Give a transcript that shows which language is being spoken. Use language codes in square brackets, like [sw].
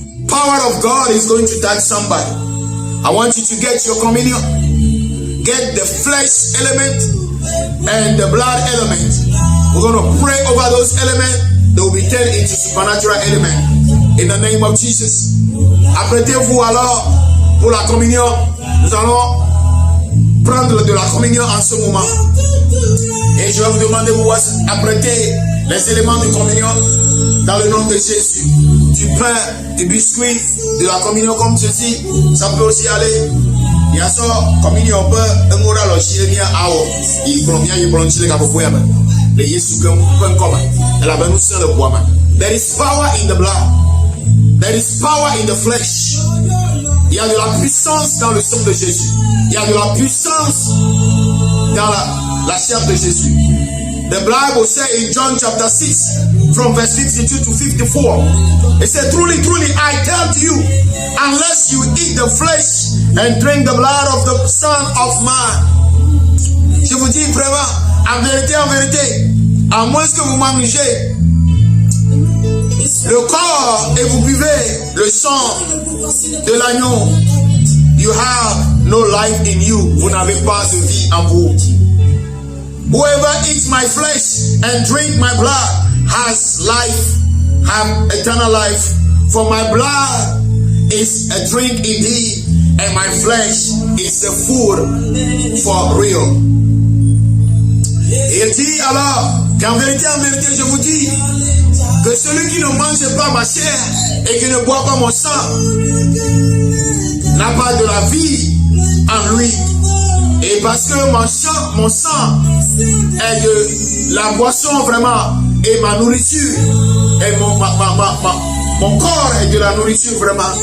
[en] Power of God is going to touch somebody. I want you to get your communion, get the flesh element and the blood element. We're going to pray over those elements. They will be turned into supernatural element in the name of Jesus. [fr] Apprêtez-vous alors pour la communion. Nous allons prendre de la communion en ce moment. Et je vais vous demander de vous apprêter les éléments de communion dans le nom de Jésus. Du pain, du biscuit, de la communion comme ceci. Ça peut aussi aller. Il y a ça, communion, on peut un oral au chien, il prend bien, il prend le chien, les Jésus comme comme elle a venu sur le bois. [en] There is power in the blood. There is power in the flesh. [fr] Il y a de la puissance dans le sang de Jésus. Il y a de la puissance dans la chair de Jésus. [en] The Bible says in John chapter 6 from verse 52 to 54, it said, truly, truly, I tell to you, unless you eat the flesh and drink the blood of the Son of Man. [fr] Je vous dis vraiment, en vérité, à moins que vous mangez le corps et vous buvez le sang de l'agneau, [en] you have no life in you. [fr] Vous n'avez pas de vie en vous. [en] Whoever eats my flesh and drink my blood has life, have eternal life. For my blood is a drink indeed, and my flesh is a food for real. [fr] Il dit alors qu'en vérité, je vous dis que celui qui ne mange pas ma chair et qui ne boit pas mon sang n'a pas de la vie en lui. Et parce que mon sang est de la boisson vraiment et ma nourriture et mon corps est de la nourriture vraiment.